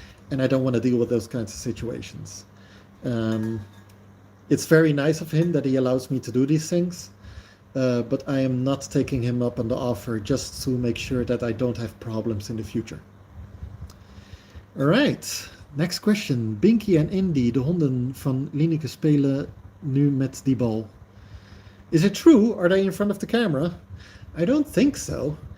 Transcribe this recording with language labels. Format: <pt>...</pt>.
<en>And I don't want to deal with those kinds of situations. It's very nice of him that he allows me to do these things. But I am not taking him up on the offer just to make sure that I don't have problems in the future. All right, next question.</en> <nl>Binky en Indy, de honden van Lineke, spelen nu met die bal.</nl> <en>Is it true? Are they in front of the camera? I don't think so.</en>